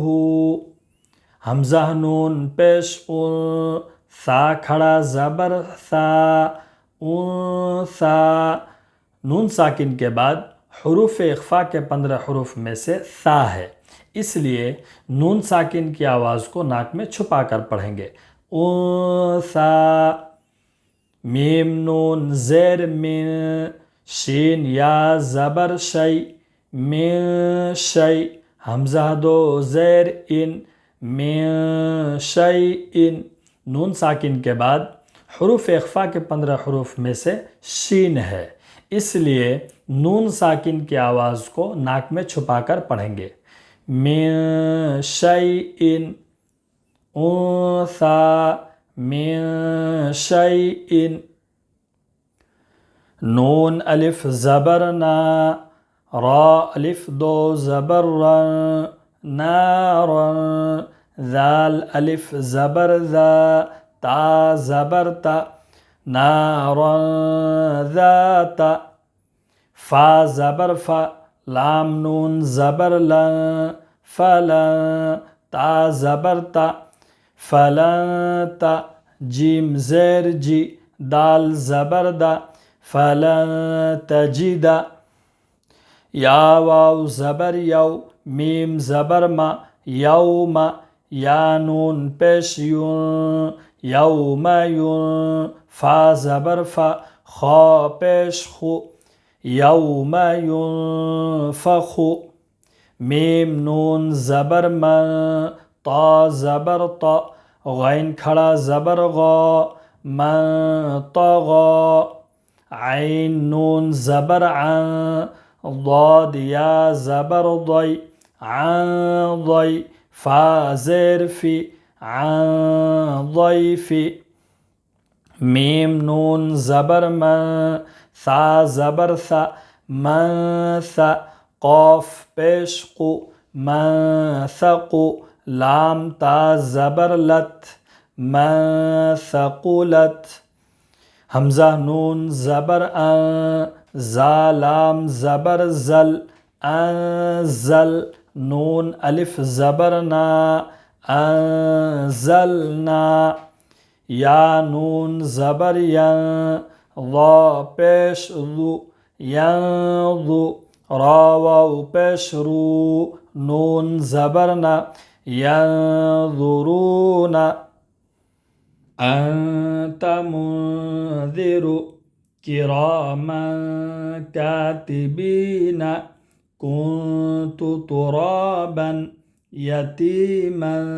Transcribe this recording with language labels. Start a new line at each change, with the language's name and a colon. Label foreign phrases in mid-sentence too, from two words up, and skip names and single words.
Urdu: حمزہ نون پیش ان، ثا کھڑا زبر ثا، انثا۔ نون ساکن کے بعد حروف اخفا کے 15 حروف میں سے ثا ہے، اس لیے نون ساکن کی آواز کو ناک میں چھپا کر پڑھیں گے۔ انثا۔ میم نون زیر من، شین یا زبر شی، من شی، حمزہ دو زیر ان، من شیء، نون ساکن کے بعد حروف اخفا کے 15 حروف میں سے شین ہے، اس لیے نون ساکن کی آواز کو ناک میں چھپا کر پڑھیں گے۔
Arabic: من شیء انثى من شیء،
Urdu: نون الف زبر نا، را الف دو زبر رن، نارا، ذال الف زبر ذا، تا زبر تا، نارا ذات، فا زبر فا، لام نون زبر لن، فلن، تا زبر تا، فلن تا، جیم زیر جی، دال زبر دا، فلن تجد، یا واو زبر یو، میم زبر ما، یوم، یا نون پیش یون، یوم یون، فا زبر فا، خا پیش خو، یوم ینفخ، میم نون زبر من، تا زبر تا، غین کھڑا زبر غا، من طغا، عین نون زبر عن، ضاد یا زبر ضی، عن ضی، فا زیر فی، عن ضیف، میم نون زبر من، ثا زبر ثا، من ثا، قاف پیش قو، من ثقو، لام تا زبر لت، من ثقلت، حمزہ نون زبر ان، زا لام زبر زل، انزل، نون الف زبر نا، انزلنا، یا نون زبر ین، ضا پیش ذو، ینظو، را واو پیش رو، نون زبر نا، ینظرون،
Arabic: انت منذر کراما کاتبین، کنت ترابا یتیما